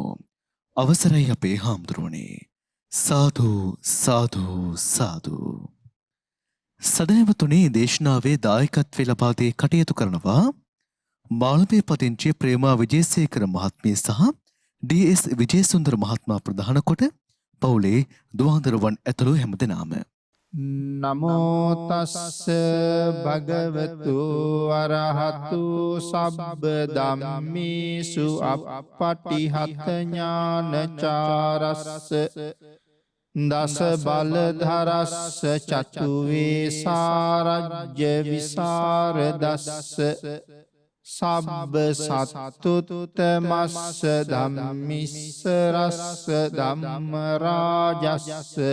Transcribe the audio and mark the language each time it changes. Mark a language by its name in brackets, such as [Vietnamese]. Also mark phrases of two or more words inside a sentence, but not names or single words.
[Sinhala] අවසරයි අපේ හාමුදුරුවනේ. සාදු සාදු සාදු. සදහවතුනි, දේශනාවේ දායකත්වය ලබා දී කටයුතු කරනවා මාළඹේ පදිංචි ප්‍රේමා විජේසේකර මහත්මිය සහ ඩී.එස්. විජේසුන්දර මහත්මයා ප්‍රධාන කොට පවුලේ දුවහඳුරවන් ඇතුළු හැමදෙනාම. [Pali] නමෝ තස්ස භගවතු අරහතු සබ්බ ධම්මේසු අප්පටිහත ඥානචාරස්ස දස බලධරස්ස චතු වේසාරජ්‍ය විසරදස්ස සබ්බ සත්තුත්තමස්ස ධම්මිස්ස රස්ස ධම්ම රාජස්ස